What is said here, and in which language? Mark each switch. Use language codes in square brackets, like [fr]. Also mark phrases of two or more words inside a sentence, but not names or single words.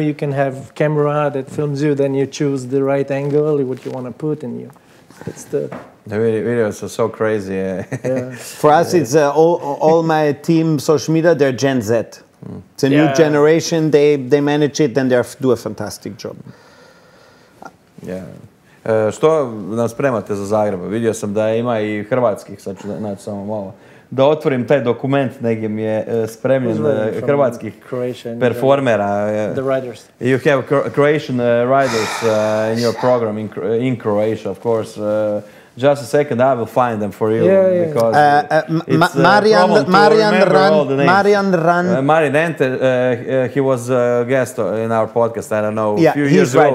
[en] You can have camera that films you. Then you choose the right angle, what you want to put, and you. It's the videos are so crazy. Yeah. For us, it's all my team social media, they're Gen Z. It's a new generation, they manage it and they do a fantastic job. Yeah. [hr] Što nam spremate za Zagreb? Vidio sam da ima i hrvatskih, sad ću naći samo malo. Da otvorim taj dokument, negdje mi je spremljen hrvatskih performera. [en] The writers. You have Croatian writers in your program in Croatia, of course. Just a second, I will find them for you. Because it's Marian Ran. Marian Ente, he was a guest in our podcast, I don't know, a few years ago.